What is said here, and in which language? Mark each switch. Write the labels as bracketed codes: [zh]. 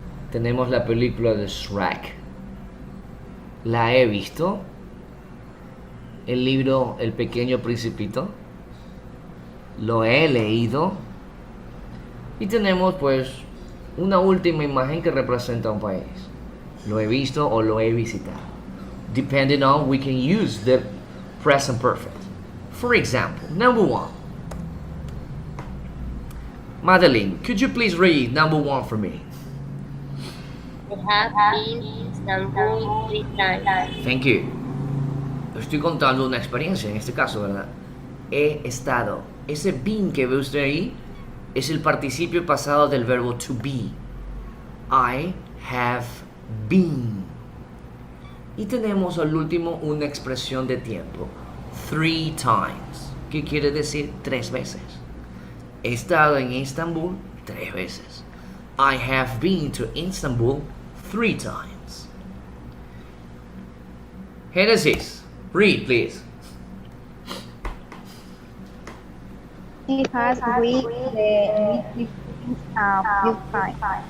[es] Tenemos la película de Shrek. La he visto. El libro El Pequeño Principito. Lo he leído. Y tenemos pues una última imagen que representa un país. Lo he visto o lo he visitado. [en] Depending on, we can use the present perfect. For example, number 1. Madeline, could you please read number 1 for me? I have been to Istanbul 3 times. Thank you. [es] Estoy contando una experiencia en este caso, ¿verdad? He estado. Ese been que ve usted ahí es el participio pasado del verbo to be. [en] I have been. [es] Y tenemos al último una expresión de tiempo. 3 times. ¿Qué quiere decir? 3 veces. He estado en Estambul 3 veces. [en] I have been to Istanbul 3 times. Genesis, read please. He has read the meeting a few times.